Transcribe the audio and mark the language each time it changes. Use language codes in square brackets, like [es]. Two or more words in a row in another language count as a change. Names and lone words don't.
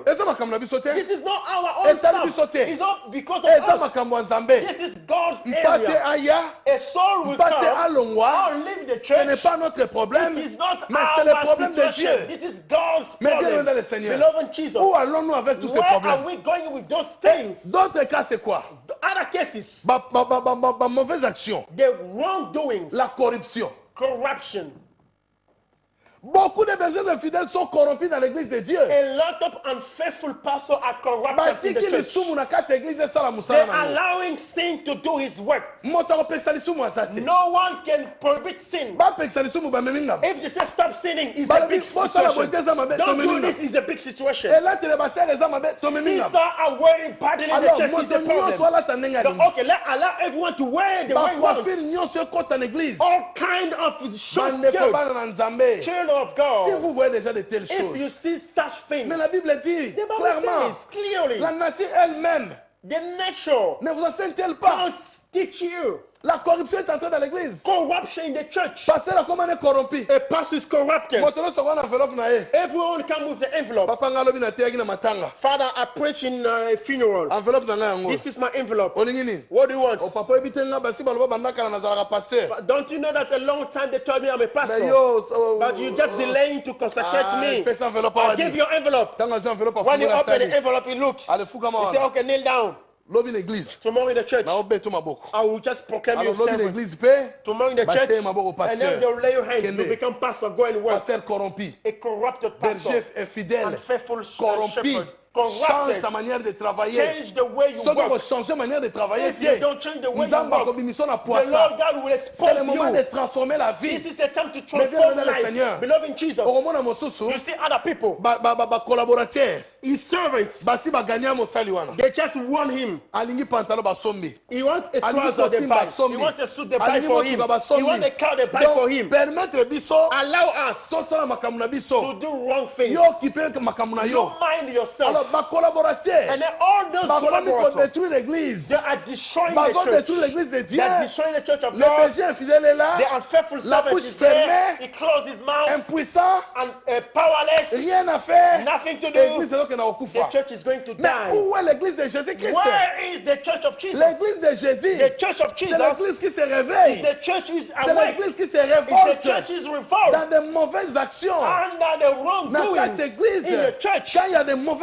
[ln] Eza makambo na biso te. [en] This is not our own [ln] Etali biso [en] stuff. [ln] te. [en] It's not because of [ln] Eza [en] us. [ln] makambo ya nzambe. [en] This is God's [ln] Mpate [en] area. [ln] aya, [en] A soul will [ln] mpate [en] come [ln] alongwa. [en] or leave the [fr] Ce n'est [en] church. [fr] pas notre problème, [en] It is not [fr] mais c'est le [en] our [fr] problème de [en] situation. [fr] Dieu. [en] This is God's [fr] Mais bien [en] problem. [fr] aimé dans le Seigneur. [en] Beloved Jesus, [fr] Où allons-nous avec tous ces [en] where are [fr] problèmes? [en] we going with those things? [fr] D'autres cas, c'est quoi? [en] Other cases, [fr] Mauvaise action, [en] the wrongdoings, [fr] la corruption. [en] corruption. [fr] Beaucoup de bergers infidèles sont corrompus dans l'église de Dieu. [en] A lot of unfaithful pastors are corrupted in [ln] Batiki [en] the [fr] le [en] church. [ln] sumu na kati ya église esala [en] They're [ln] musala na ngo. [en] allowing sin to do his work. [ln] Moto akopekisa lisumu aza te. [en] No one can prohibit sin. [ln] Bapekisa lisumu bamemi ngamba. [en] If they say stop sinning, it's a [ln] Balobi, [en] big [ln] bosala boye te eza [en] situation. [ln] mabe, [en] Don't [ln] tomemi [en] do [ln] ngamba. [en] this, it's a big situation. [ln] Elatele basere eza mabe, tomemi [en] Sisters [ln] ngamba. [en] are wearing pardon in the [ln] Alors, [en] church is [ln] moto [en] the [ln] nyonso [en] problem. [ln] alata ndenge [en] So, [ln] alingi. [en] okay, allow everyone to wear the way he [ln] Bacoiffure [en] wants. [ln] nyonso [fr] ekota na église. [en] All kind of short [ln] Bandeko [en] skirts. [ln] bana na nzambe. [en] Children of [fr] Si [en] God. [fr] vous voyez déjà de telles [en] If you [fr] choses. [en] see such things, [fr] Mais la Bible dit [en] the Bible [fr] clairement, [en] says clearly, [fr] la nature elle-même [en] the nature [fr] ne vous enseigne-t-elle pas? [en] can't teach you. [fr] La corruption est entrée dans l'église. [en] Corruption in the church. [fr] Pasteur, comment on est corrompu? [en] A pastor is corrupted. [ln] Moto nyonso akona enveloppe na ye. [en] Everyone come with the envelope. [ln] Papa nga alobi nateyaki na matanga. [en] Father, I preach in a funeral. [ln] Enveloppe na ngai yango. [en] This is my envelope. [ln] Olingi nini? [en] What do you want? [ln] O papa oyebi te nga basi baloba bandaka na nazalaka pasteur. [en] Don't you know that a long time they told me I'm a [ln] Mais [en] pastor? [ln] yo, so- [en] But you just delaying to consecrate me. [ln] pesa enveloppe [en] I [ln] awa [en] give [ln] di. [en] you envelope. [ln] Ntango azwi enveloppe [en] When you [ln] afungola [en] open the [ln] tali. [en] envelope, it looks. [ln] Ale fukama [en] You say, [ln] wana. [en] okay, kneel down. [ln] Lobi na église. [en] Tomorrow in the church, [ln] Na obeto maboko. [en] I will just proclaim you [ln] Alors lobi na [en] servant. [ln] église pe. [en] Tomorrow in the [ln] Bateye [en] church, [ln] maboko [en] and then [ln] pasteur. [en] they'll lay your hand. You [ln] Kende. [en] become pastor, go and work. [fr] Pasteur corrompu. [en] A corrupted pastor. [fr] Berger infidèle. [en] Unfaithful [fr] Corrompu. [en] shepherd. [fr] Change [en] Corrupted. [fr] ta manière de travailler. [en] Change the way you [ln] Soki [en] work. [fr] changer manière de travailler, [en] If you don't change the way you [ln] Nzambe [en] work, [ln] akobimisa na [en] the [ln] poisa. [en] Lord God will [fr] C'est le [en] expose [fr] moment de [en] you. [fr] transformer la vie. [en] This is the time to [fr] Mais [en] transform [fr] bien, le [en] life. [fr] Seigneur. [en] Beloved in Jesus, [ln] Okomona mosusu. [en] you see other people, [ln] Collaborateur. [en] his servants, [ln] Basi baganya mosali wana. [en] they just want him. [ln] Alingi pantalon basombi. [en] He wants a [ln] Alingi [en] trouser they [ln] costume [en] buy. [ln] basombi. [en] He wants a suit they buy [ln] Alingi [en] for him. [ln] motuka basombi. [en] He wants a car they buy [ln] Donc, [en] for him. [ln] permettre biso [en] Allow us [ln] tosala makambo na [en] to [ln] biso. [en] do wrong things. [ln] Yo kipe makambo na [en] You [ln] yo. [en] mind [ln] Alors [en] yourself. [ln] collaborateur. [en] And then all those [ln] Bakomi [en] collaborators, [fr] détruire l'église. [en] they are destroying [ln] Bazo [en] the church. [fr] détruire l'église de [en] They [fr] Dieu. [en] are destroying the church of [fr] Le [en] God. [fr] berger infidèle est là. [en] The unfaithful [fr] La [en] servant [fr] bouche [en] is there. [fr] fermée. [en] He closed his mouth [fr] Impuissant. [en] and powerless. [fr] Rien à faire. [en] Nothing to do. [fr] L'église est là qu'on a [en] The [ln] okufa. [en] church is going to [fr] Mais [en] die. [fr] où est l'église de Jésus-Christ? [en] Where is the church of Jesus? [fr] L'église de Jésus. [en] The church of [fr] C'est l'église [en] Jesus [fr] qui se [en] is [fr] réveille. [en] the church is [fr] C'est [en] awake. [fr] l'église qui se [en] It's the [fr] révolte [en] church is revolved [fr] dans de mauvaises actions. [en] under the [fr] Dans [en] wrongdoings [fr] cette église, [en] in the church. [fr] quand il y a de mauvaises [en] When